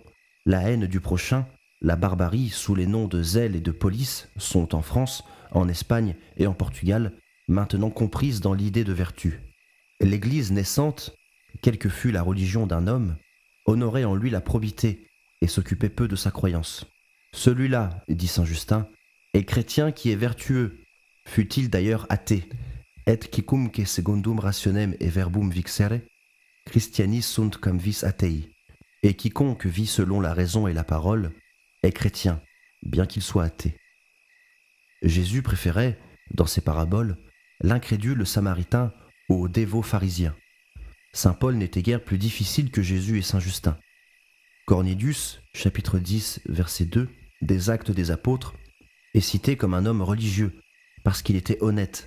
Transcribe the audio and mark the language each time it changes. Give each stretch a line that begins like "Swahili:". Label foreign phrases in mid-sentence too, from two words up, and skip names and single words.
French: La haine du prochain, la barbarie sous les noms de zèle et de police sont en France, en Espagne et en Portugal, maintenant comprises dans l'idée de vertu. L'Église naissante, quelle que fût la religion d'un homme, honorait en lui la probité et s'occupait peu de sa croyance. Celui-là, dit saint Justin, est chrétien qui est vertueux, fût-il d'ailleurs athée.
Latin: Et quicumque secundum rationem et verbum vixere, Christianis sunt cum vis atei.
French: Et quiconque vit selon la raison et la parole est chrétien, bien qu'il soit athée. Jésus préférait, dans ses paraboles, l'incrédule samaritain au dévot pharisien. Saint Paul n'était guère plus difficile que Jésus et saint Justin. Cornélius, chapitre 10, verset 2, des Actes des Apôtres, est cité comme un homme religieux, parce qu'il était honnête.